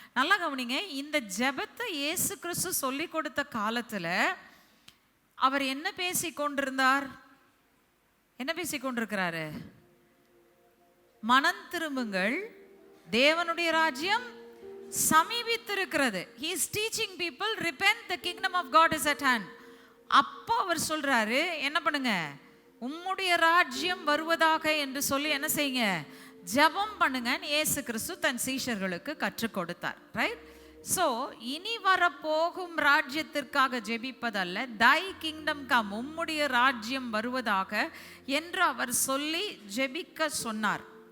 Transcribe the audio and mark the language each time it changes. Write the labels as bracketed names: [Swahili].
[Tamil] நல்லா கவனிங்க, இந்த ஜெபத்தை இயேசு கிறிஸ்து சொல்லி கொடுத்த காலத்தில் அவர் என்ன பேசி கொண்டிருந்தார்? என்ன பேசி கொண்டிருக்கிறாரு? மனம் திரும்புங்கள், தேவனுடைய ராஜ்யம் சமீபித்திருக்கிறது. [English] He is teaching people, repent, the kingdom of God is at hand. [Tamil] அப்போ அவர் சொல்றாரு, என்ன பண்ணுங்க, உம்முடைய ராஜ்யம் வருவதாக என்று சொல்லி என்ன செய்யுங்க, ஜெபம் பண்ணுங்க. இயேசு கிறிஸ்து தன் சீஷர்களுக்கு கற்றுக் கொடுத்தார். ரைட்? ஸோ இனி வரப்போகும் ராஜ்யத்திற்காக ஜெபிப்பதல்ல, [English] thy kingdom come, [Tamil] உம்முடைய ராஜ்யம் வருவதாக என்று அவர் சொல்லி ஜெபிக்க சொன்னார்.